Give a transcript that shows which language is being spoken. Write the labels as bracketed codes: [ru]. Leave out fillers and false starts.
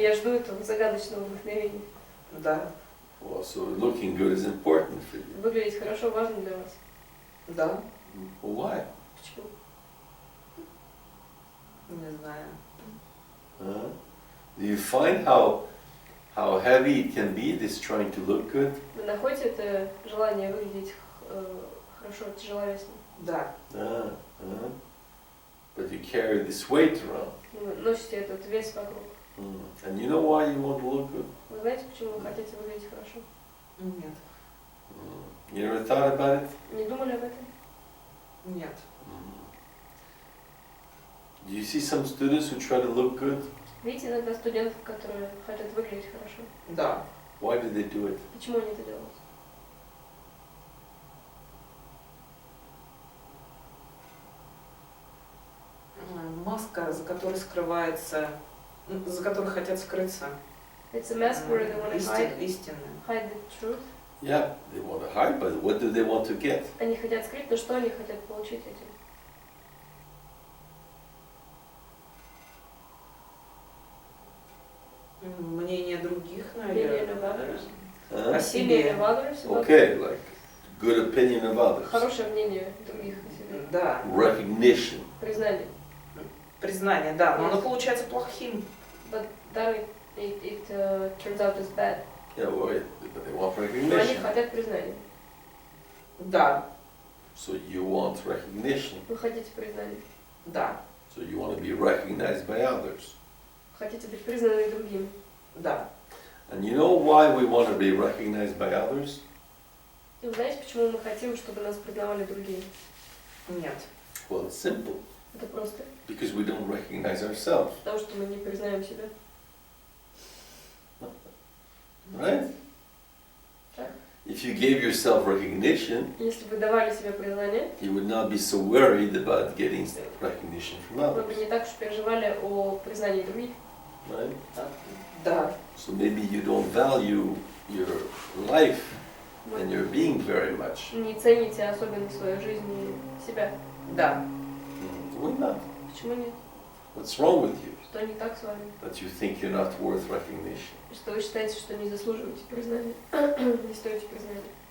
[ru] я жду этого загадочного вдохновения. Да. [en] Well, so looking good is important for you. [ru] Выглядеть хорошо важно для вас. Да. [en] Well, why? [ru] Почему? Не знаю. Huh? [en] Do you find how heavy it can be, this trying to look good? [ru] Вы находите это желание выглядеть хорошо тяжеловесно? Да. [en] But you carry this weight around. [ru] Вы носите этот вес вокруг. [en] And you know why you want to look good? [ru] Вы знаете, почему вы хотите выглядеть хорошо? Нет. [en] You ever thought about it? [ru] Не думали об этом? Нет. [en] Do you see some students who try to look good? [ru] Видите иногда студентов, которые хотят выглядеть хорошо. Да. [en] Why do they do it? [ru] Почему они это делают? Маска, за которой скрывается, за которой хотят скрыться. [en] It's a mask where they want to [ru] Истинная. [en] hide the truth. Yeah, they want to hide, but what do they want to get? [ru] Они хотят скрыть, но что они хотят получить этим? Мнение других, [en] Opinion of [ru] наверное. [en] others. Huh? [ru] О себе. [en] Opinion of others. about- Okay, like good opinion of others. [ru] Хорошее мнение других о себе. Да. [en] Recognition. [ru] Признание. Признание, да. Но оно получается плохим. [en] But then it turns out as bad. Yeah, well, but they want [ru] Но они [en] recognition. [ru] хотят признания. Да. [en] So you want recognition. [ru] Вы хотите признания. Да. [en] So you want to be recognized by others. [ru] Хотите быть признаны другими. Да. [en] And you know why we want to be recognized by others? [ru] И вы знаете, почему мы хотим, чтобы нас признавали другие? Нет. [en] Well, it's simple. [ru] Это просто [en] Because we don't recognize ourselves, [ru] потому, что мы не признаем себя. [en] right? [ru] Так. [en] If you gave yourself recognition, [ru] Если бы давали себе признание, [en] you would not be so worried about getting recognition from [ru] вы бы [en] others, [ru] не так уж переживали о признании других. [en] right? [ru] Да. [en] So maybe you don't value your life [ru] Вы [en] and your being very much. [ru] не цените особенно свою жизнь и себя. Да. [en] Why not? [ru] Почему нет? [en] What's wrong with you? [ru] Что не так с вами? [en] That you think you're not worth recognition. [ru] Что вы считаете, что не заслуживаете признания, не стоите признания.